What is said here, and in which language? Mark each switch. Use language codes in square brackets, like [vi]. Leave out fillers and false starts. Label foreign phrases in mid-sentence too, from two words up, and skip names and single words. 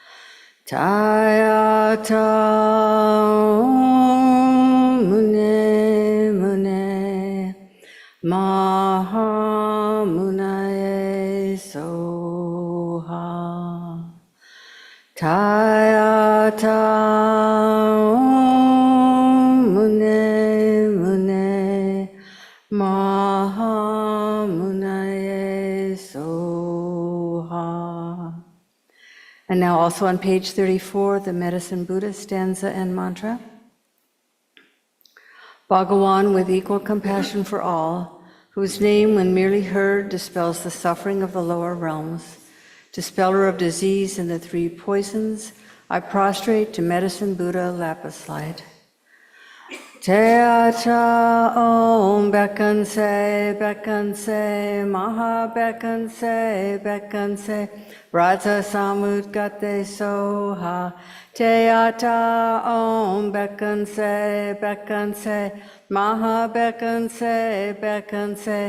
[sa] Tayata mune mune maha munae soha. Tayata mune mune maha munae soha. [en] And now also on page 34, the Medicine Buddha stanza and mantra. Bhagawan, with equal compassion for all, whose name, when merely heard, dispels the suffering of the lower realms, dispeller of disease and the 3 poisons, I prostrate to Medicine Buddha lapis light. [sa] Teacha Om Bekanse Bekanse Maha Bekanse Raja Samudgate Soha Teata Om Bekanse Maha Bekanse